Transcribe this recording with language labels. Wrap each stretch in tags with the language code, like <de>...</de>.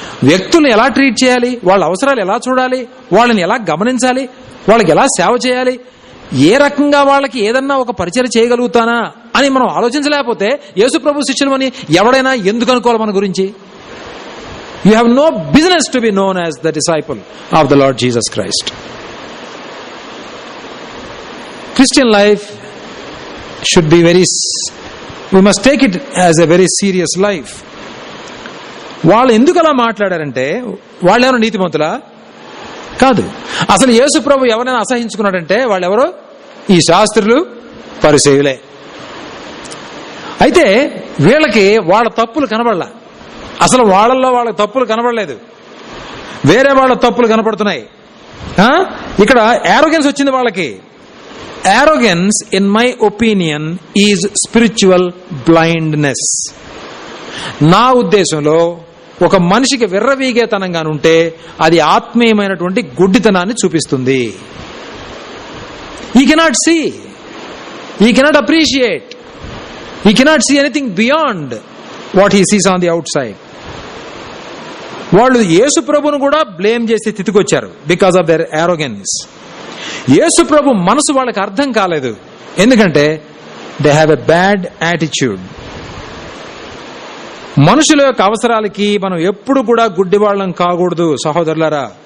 <te>వ్యక్తుల్ని ఎలా ట్రీట్ చేయాలి, వాళ్ళ అవసరాలు ఎలా చూడాలి, వాళ్ళని ఎలా గమనించాలి, వాళ్ళకి ఎలా సేవ చేయాలి, ఏ రకంగా వాళ్ళకి ఏదన్నా ఒక పరిచయం చేయగలుగుతానా అని మనం ఆలోచించలేకపోతే యేసు ప్రభు శిష్యులు అని ఎవడైనా ఎందుకు అనుకోవాలి మన గురించి?</te> <en>You have no business to be known as the disciple of the Lord Jesus Christ. Christian life should be we must take it as a very serious life.</en> <te>వాళ్ళు ఎందుకు అలా మాట్లాడారంటే వాళ్ళెవరో నీతిమంతులా? కాదు. అసలు యేసు ప్రభు ఎవరైనా అసహించుకున్నాడంటే వాళ్ళెవరో ఈ శాస్త్రులు, పరిసయ్యులే. అయితే వీళ్ళకి వాళ్ళ తప్పులు కనబడలా. అసలు వాళ్ళల్లో వాళ్ళ తప్పులు కనబడలేదు, వేరే వాళ్ళ తప్పులు కనపడుతున్నాయి. ఇక్కడ యారోగెన్స్ వచ్చింది వాళ్ళకి.</te> <en>Arrogance in my opinion is spiritual blindness.</en> <te>నా ఉద్దేశంలో ఒక మనిషికి విర్రవీగేతనంగా ఉంటే అది ఆత్మీయమైనటువంటి గుడ్డితనాన్ని చూపిస్తుంది.</te> <en>He cannot see, he cannot appreciate, he cannot see anything beyond what he sees on the outside.</en> <te>వాళ్ళు యేసు ప్రభును కూడా బ్లేమ్ చేసే స్థితికి వచ్చారు</te> <en>Because of their arrogance.</en> <te>యేసు ప్రభు మనసు వాళ్ళకి అర్థం కాలేదు, ఎందుకంటే</te> <en>They have a bad attitude.</en> <te>మనుషుల యొక్క అవసరాలకి మనం ఎప్పుడు కూడా గుడ్డివాళ్ళం కాకూడదు సహోదరులారా.</te>